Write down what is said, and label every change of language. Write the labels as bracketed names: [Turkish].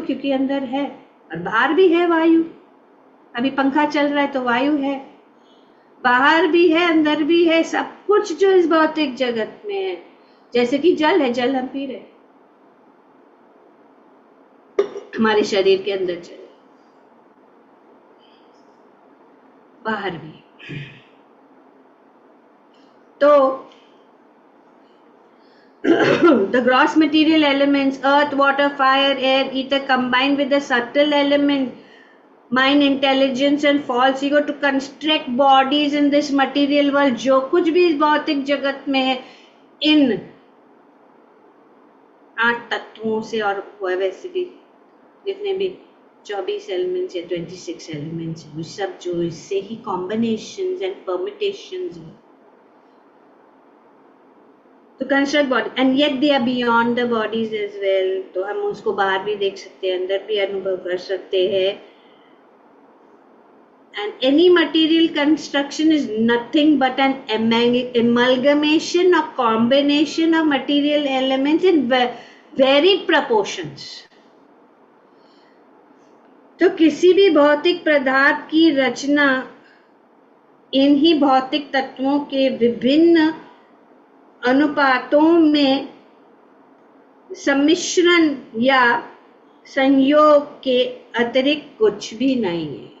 [Hindi] क्योंकि अंदर है, और बाहर भी है वायु। अभी पंखा चल रहा है तो वायु है, बाहर भी है, अंदर भी है, सब कुछ जो इस भौतिक जगत में है। जैसे कि जल है, जल हम पी रहे, हमारे शरीर के अंदर जल, बाहर भी। [English] तो the gross material elements, earth, water, fire, air, ether, combined with the subtle element, mind, intelligence and false ego to construct bodies in this material world। [Hindi] जो कुछ भी इस भौतिक जगत में है, इन 8 तत्वों से, और वैसे भी जितने भी 24 एलिमेंट्स या 26 एलिमेंट्स, वो सब जो इससे ही कॉम्बिनेशंस एंड परमिटेशंस है, तो [English] Construct body, and yet they are beyond the bodies as well. [Hindi] तो हम उसको बाहर भी देख सकते हैं, अंदर भी अनुभव कर सकते हैं। [English] And any material construction is nothing but an amalgamation or combination of material elements in varied proportions। [Hindi] तो किसी भी भौतिक पदार्थ की रचना इन ही भौतिक तत्वों के विभिन्न अनुपातों में सम्मिश्रण या संयोग के अतिरिक्त कुछ भी नहीं है।